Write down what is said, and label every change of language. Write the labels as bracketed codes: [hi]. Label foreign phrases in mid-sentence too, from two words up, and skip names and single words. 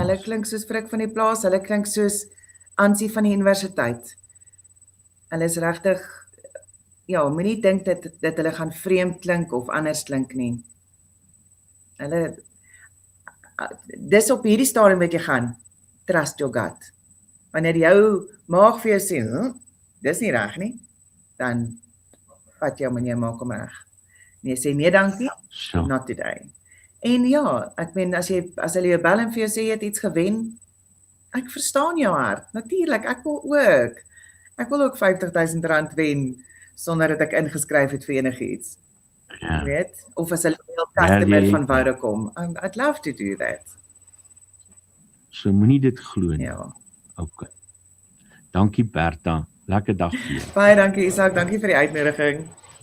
[af] Hulle klink soos Frik van die plaas, hulle klink soos Ansie van die universiteit. Hulle is regtig moenie dink dat hulle gaan vreemd klink of anders klink nie. Dis op hierdie stadium wat jy gaan, [en] trust your gut. [af] Wanneer jou maag vir jou sê, dis nie reg nie, dan vat jou meneer maak hom reg. Nee, sê nee dankie, [en] not today. [af] En ja, ek meen as hulle jou bel en vir jou sê jy het iets gewen, ek verstaan jou hart. Natuurlik, ek wil ook R50,000 wen sonder dat ek ingeskryf het vir enigiets. Ja. Weet? Of as 'n [en] loyal customer [af] van Vodacom. [en] I'd love to do that. [af] So moenie dit glo nie. Ja. Okay. Dankie Bertha. Lekker dag vir jou. Baie dankie Isak, dankie vir die uitnodiging.